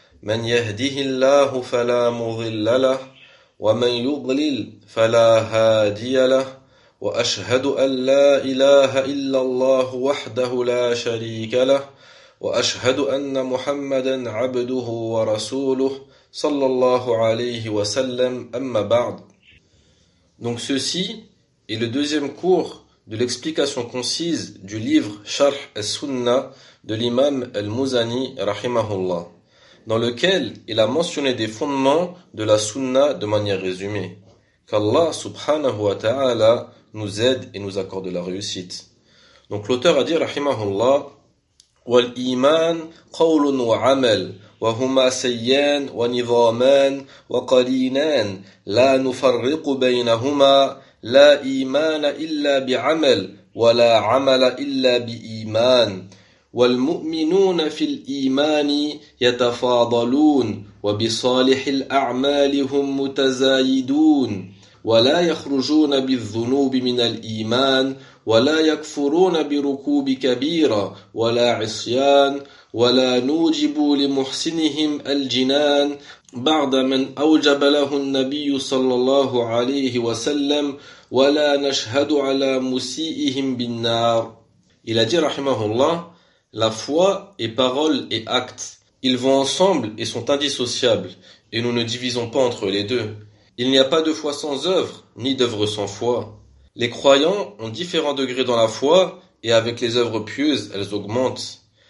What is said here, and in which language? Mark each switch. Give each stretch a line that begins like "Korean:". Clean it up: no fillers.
Arabic: من يهده الله فلا مضل له، ومن يضلل فلا هادي له، وأشهد أن لا إله إلا الله وحده لا شريك له، وأشهد أن محمدا عبده ورسوله صلى الله عليه وسلم، أما بعد.
French: Donc ceci est le deuxième cours de l'explication concise du livre Sharh al-Sunna de l'imam al-Muzani rahimahullah, dans lequel il a mentionné des fondements de la Sunna de manière résumée. Qu'Allah subhanahu wa ta'ala nous aide et nous accorde la réussite. Donc l'auteur a dit rahimahullah:
Arabic: والإيمان قول وعمل وهما سيان ونظامان وقرينان لا نفرق بينهما لا إيمان إلا بعمل ولا عمل إلا بإيمان والمؤمنون في الإيمان يتفاضلون وبصالح الأعمال هم متزايدون ولا يخرجون بالذنوب من الإيمان ولا يكفرون بركوب كبيرة ولا عصيان ولا نوجب لمحسنهم الجنان بعد من أوجب له النبي صلى الله عليه وسلم ولا نشهد على مسيئهم بالنار.
French: Il a dit rahimahullah: la foi est parole et acte. Ils vont ensemble et sont indissociables, et nous ne divisons pas entre les deux. Il n'y a pas de foi sans œuvre, ni d'œuvre sans foi. Les croyants ont différents degrés dans la foi, et avec les œuvres pieuses, elles augmentent.